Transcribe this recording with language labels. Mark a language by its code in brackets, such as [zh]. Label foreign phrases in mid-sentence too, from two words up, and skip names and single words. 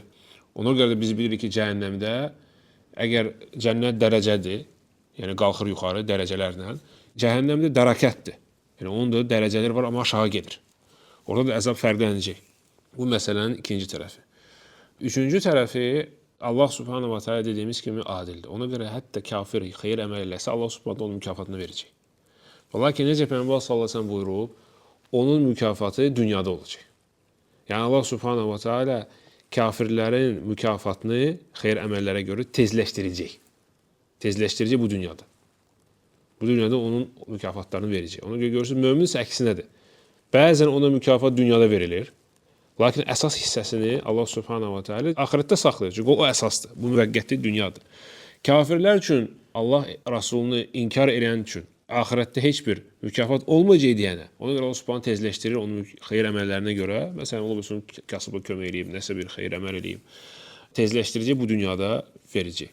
[az] Ona görə də biz bilirik ki, cəhənnəmdə əgər cənnət dərəcədir, yəni qalxır yuxarı dərəcələrlə, cəhənnəmdə dərəkətdir. Yəni onun da dərəcələri var, amma aşağı gedir. Orada da əzab fərqlənəcək. Bu məsələnin ikinci tərəfi. Üçüncü tərəfi, Allah [ar] سبحانه وتعالى [az] dediyimiz kimi adildir. Ona görə hətta kafir xeyir əməl eləsə, Allah subhanahu onun mükafatını verəcək. Lakin necə Peyğəmbər [ar] صلى الله عليه وسلم [az] buyurub, onun mükafatı dünyada olacaq. Yəni Allah [ar] سبحانه وتعالى [az] kafirlərin mükafatını xeyir əməllərə görə tezləşdirəcək. Tezləşdirəcək bu dünyada. Bu dünyada onun mükafatlarını verəcək. Ona görə görürsünüz, mömin isə əksinədir. Bəzən ona mükafat dünyada verilir. Lakin əsas hissəsini Allah [ar] سبحانه وتعالى [az] axirətdə saxlayır. Çünki o əsasdır. Bu müvəqqəti dünyadır. Kafirlər üçün, Allah Rasulunu inkar edən üçün axirətdə heç bir mükafat olmayacaq deyənə. Ona görə Allah subhanahu tezləşdirir onun xeyir əməllərinə görə. Məsələn, ola bilsin kasıba kömək eləyib, nəsə bir xeyir əməl eləyib. Tezləşdirəcək bu dünyada verəcək.